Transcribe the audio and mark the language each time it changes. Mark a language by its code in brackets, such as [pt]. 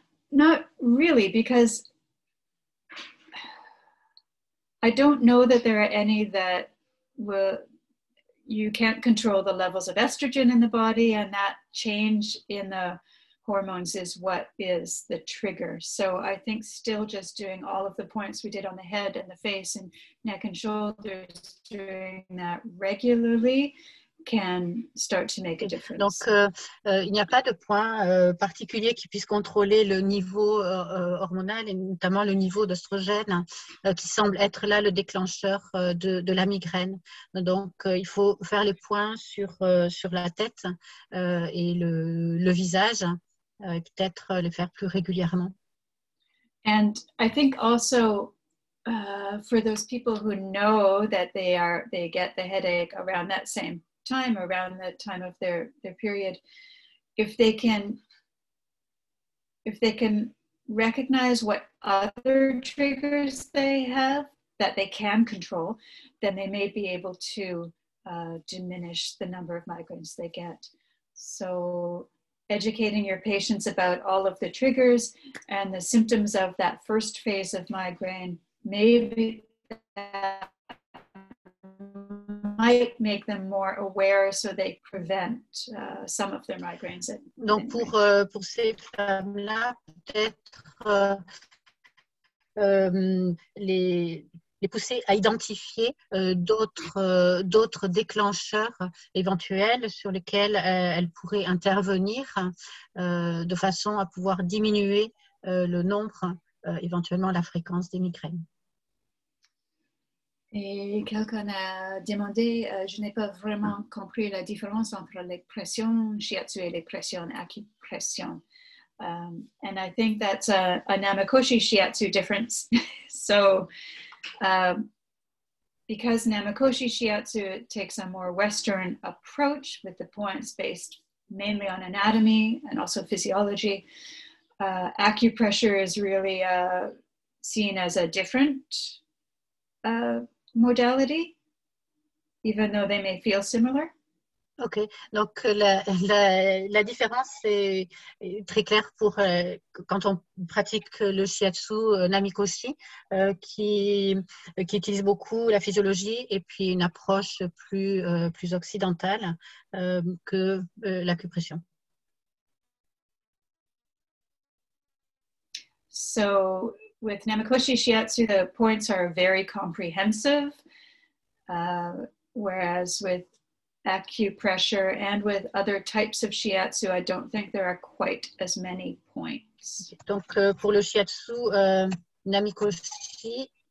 [en] Not really, because I don't know that there are any that you can't control the levels of estrogen in the body, and that change in the hormones is what is the trigger. So I think still just doing all of the points we did on the head and the face and neck and shoulders, doing that regularly can start to make a difference. [fr] Donc, il n'y a pas de point particulier qui puisse contrôler le niveau hormonal et notamment le niveau d'oestrogène qui semble être là le déclencheur de la migraine. Donc, il faut faire les points sur la tête et le visage et peut-être les faire plus régulièrement. [en] And I think also for those people who know that they get the headache around that same time, around the time of their period, if they can recognize what other triggers they have that they can control, then they may be able to diminish the number of migraines they get. So educating your patients about all of the triggers and the symptoms of that first phase of migraine maybe might make them more aware so they prevent some of their migraines. [fr] Donc pour ces femmes-là, peut-être les pousser à identifier d'autres déclencheurs éventuels sur lesquels elles pourraient intervenir de façon à pouvoir diminuer le nombre, éventuellement la fréquence des migraines. Et quelqu'un a demandé, je n'ai pas vraiment compris la différence entre les pressions shiatsu et les pressions acupression. [en] And I think that's a Namakoshi shiatsu difference. So because Namakoshi shiatsu takes a more Western approach with the points based mainly on anatomy and also physiology, acupressure is really seen as a different modality, even though they may feel similar? [fr] Ok, donc la différence est très claire pour quand on pratique le shiatsu namikoshi qui utilise beaucoup la physiologie et puis une approche plus occidentale que l'acupression. [en] So with Namikoshi Shiatsu, the points are very comprehensive, whereas with acupressure and with other types of shiatsu, I don't think there are quite as many points. [fr] Donc pour le shiatsu namikoshi,